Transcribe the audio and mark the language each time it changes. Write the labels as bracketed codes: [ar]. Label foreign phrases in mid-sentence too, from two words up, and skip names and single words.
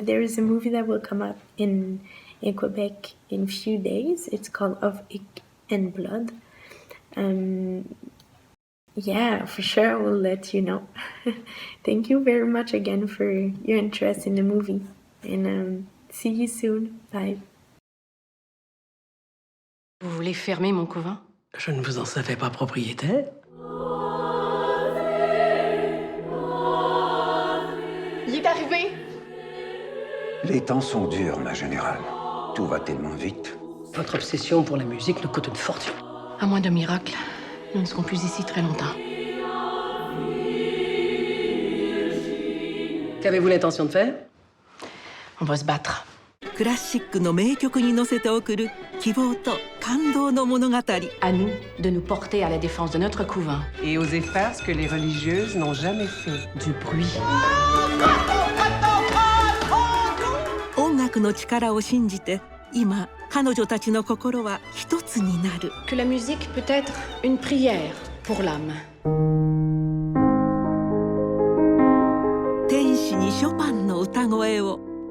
[en] There is a movie that will come up in Quebec in a few days. It's called Of Ink and Blood. Yeah, for sure I will let you know. Thank you very much again for your interest in the movie, and see you soon. Bye. [fr] Vous voulez fermer mon couvent? Je ne vous en savais pas propriétaire. Il est arrivé! Les temps sont durs, ma générale. Tout va tellement vite. Votre obsession pour la musique nous coûte une fortune. À moins d'un miracle, nous ne serons plus ici très longtemps. Qu'avez-vous l'intention de faire? On va se battre. [ja] クラシックの名曲に乗せて送る希望と感動の物語。 [fr] À nous de nous porter à la défense de notre couvent. Et oser faire ce que les religieuses n'ont jamais fait. Du bruit. [ja] 音楽の力を信じて、今彼女たちの心は一つになる。 [fr] Que la musique peut être une prière pour l'âme. [ja] 天使にショパンの歌声を。